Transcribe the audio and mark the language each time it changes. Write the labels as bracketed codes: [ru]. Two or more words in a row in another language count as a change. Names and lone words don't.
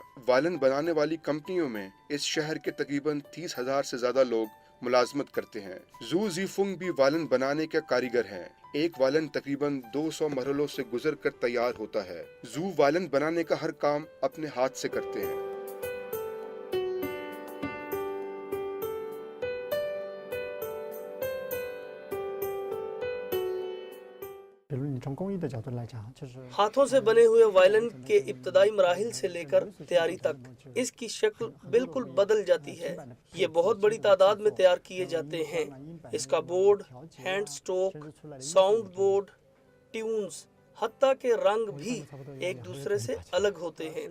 [ur] وائلن بنانے والی کمپنیوں میں اس شہر کے تقریباً 30,000 سے زیادہ لوگ ملازمت کرتے ہیں. جو جی فنگ بھی وائلن بنانے کے کاریگر ہیں۔ ایک وائلن تقریباً 200 مرحلوں سے گزر کر تیار ہوتا ہے. جو وائلن بنانے کا ہر کام اپنے ہاتھ سے کرتے ہیں. [zh] 比如你从工艺的角度来讲，就是 [ur] ہاتھوں سے بنے ہوئے وائلن کے ابتدائی مراحل سے لے کر تیاری تک اس کی شکل بالکل بدل جاتی ہے. یہ بہت بڑی تعداد میں تیار کیے جاتے ہیں۔ اس کا [en] board, hand stroke, sound board, tunes, [ur] حتیٰ کہ رنگ بھی ایک دوسرے سے الگ ہوتے ہیں.